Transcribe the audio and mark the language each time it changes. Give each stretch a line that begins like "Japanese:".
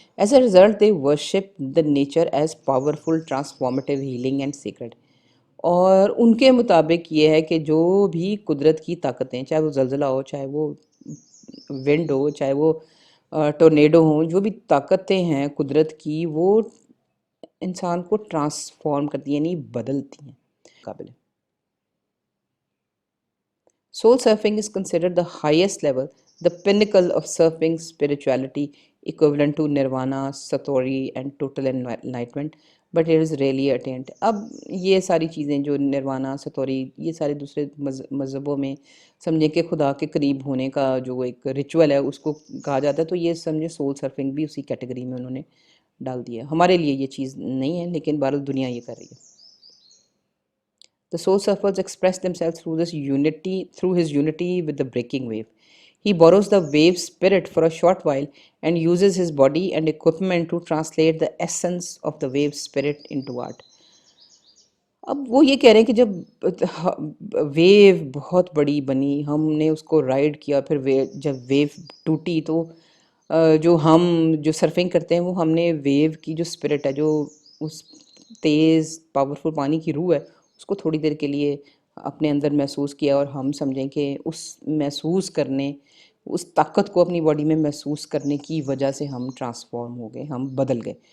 English: As a result they worship the nature as powerful transformative healing and sacred.
Urdu: اور ان کے مطابق یہ ہے کہ جو بھی قدرت کی طاقتیں، چاہے وہ زلزلہ ہو، چاہے وہ ونڈ ہو، چاہے وہ ٹورنیڈو ہوں، جو بھی طاقتیں ہیں قدرت کی، وہ انسان کو ٹرانسفارم کرتی ہیں، یعنی بدلتی ہیں. قابل ہے.
English: Soul surfing is considered the highest level, the pinnacle of surfing spirituality, equivalent to nirvana, satori and total enlightenment, but it is rarely attained.
Urdu: اب یہ ساری چیزیں جو نروانا، ستوری، یہ سارے دوسرے مذہبوں میں سمجھیں کہ خدا کے قریب ہونے کا جو ایک ریچول ہے اس کو کہا جاتا ہے، تو یہ سمجھیں سول سرفنگ بھی اسی کیٹیگری میں انہوں نے ڈال دیا. ہمارے لیے یہ چیز نہیں ہے، لیکن بہرحال دنیا یہ کر رہی ہے.
English: The soul surfers express themselves through his unity with the breaking wave. He borrows the wave spirit for a short while and uses his body and equipment to translate the essence of the wave spirit into art.
Urdu: اب وہ یہ کہہ رہے ہیں کہ جب view بہت بڑی بنی، ہم نے اس کو رائڈ کیا، پھر جب ویو ٹوٹی تو جو سرفنگ کرتے ہیں وہ ہم نے ویو کی جو اسپرٹ ہے، جو اس تیز پاورفل پانی کی روح ہے، اس کو تھوڑی دیر کے لیے اپنے اندر محسوس کیا، اور ہم سمجھیں کہ اس محسوس کرنے، اس طاقت کو اپنی باڈی میں محسوس کرنے کی وجہ سے ہم ٹرانسفارم ہو گئے، ہم بدل گئے.